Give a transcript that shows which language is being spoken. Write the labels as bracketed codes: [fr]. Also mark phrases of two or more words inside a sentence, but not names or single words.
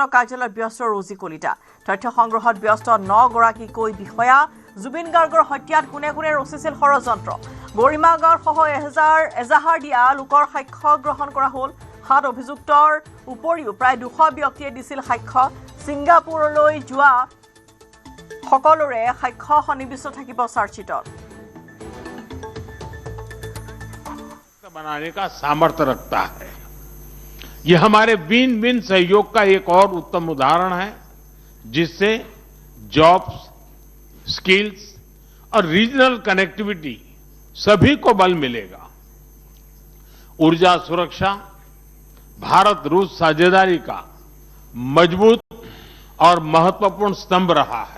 [as] কাৰ্যালয়ত ব্যস্ত ৰজি কলিতা তথ্য সংগ্ৰহত ব্যস্ত 9 গৰাকীকৈ বিষয়া জুবিন গাৰ্গৰ হত্যাত কোনে কোনে ৰচিছিল ষড়যন্ত্ৰ গৰিমা গাঁৱৰ সহ এজাহাৰ দিয়া লোকৰ সাক্ষ্য গ্ৰহণ কৰা হ'ল 7 অভিযুক্তৰ উপৰিও প্ৰায় 200 ব্যক্তিয়ে দিছিল সাক্ষ্য ছিংগাপুৰলৈ যোৱা সকলোৰে সাক্ষ্য সন্নিবিষ্ট থাকিব চাৰ্জশিটত [hi] बनाने का सामर्थ्य रखता है। यह हमारे [en] win win [hi] सहयोग का एक और उत्तम उदाहरण है, जिससे जॉब्स, स्किल्स और [en] regional connectivity [hi] सभी को बल मिलेगा। ऊर्जा सुरक्षा भारत रूस साझेदारी का मजबूत और महत्वपूर्ण स्तंभ रहा है।